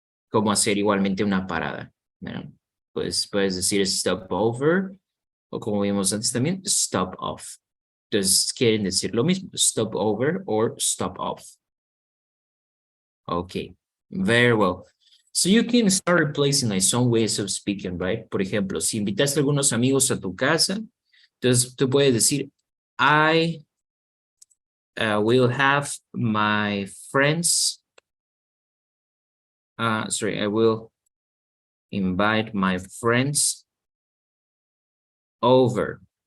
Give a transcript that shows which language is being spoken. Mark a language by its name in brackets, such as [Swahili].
[Spanish] Como hacer igualmente una parada, ¿no? Pues puedes decir stop over, o como vimos antes también, stop off. Entonces quieren decir lo mismo, stop over or stop off. [English] Okay, very well. So you can start replacing like some ways of speaking, right? [Spanish] Por ejemplo, si invitaste a algunos amigos a tu casa, entonces tú puedes decir, [English] I will have my friends. I will invite my friends over.